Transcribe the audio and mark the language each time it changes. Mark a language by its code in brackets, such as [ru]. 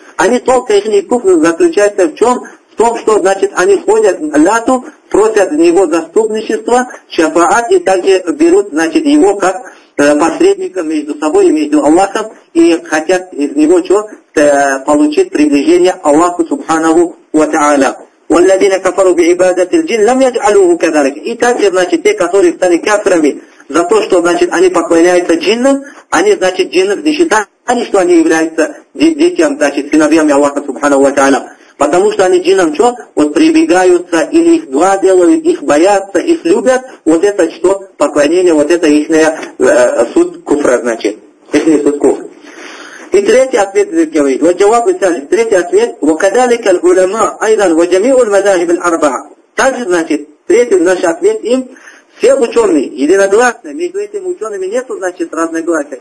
[ru] Они только, их куфр заключается в чем? В том, что, значит, они ходят к лату, просят в него заступничество, шафаат, и также берут, значит, его как посредника между собой и между Аллахом, и хотят из него что получить приближение Аллаху Субханаху ва Тааля. [ar] والذين كفروا بعبادة الجن لم يجعلوه كذلك. [ru] И также, значит, те, которые стали кафирами за то, что, значит, они поклоняются джиннам, они, значит, джиннов не считают, что они являются детям, значит, сыновьями Аллаха Субханаху ва Тааля. Потому что они джиннам что? Вот прибегаются, или их дуа делают, их боятся, их любят. Вот это что? Поклонение, вот это их суд куфра, значит. Их суд куфра. И третий ответ говорит, вот [ar] جواب الثالث, [ru] третий ответ, [ar] وكذلك العلماء ايضا وجميع المذاهب الاربعه. [ru] Также, значит, третий наш ответ им, все ученые единогласны, между этими учеными нет, значит, разногласия.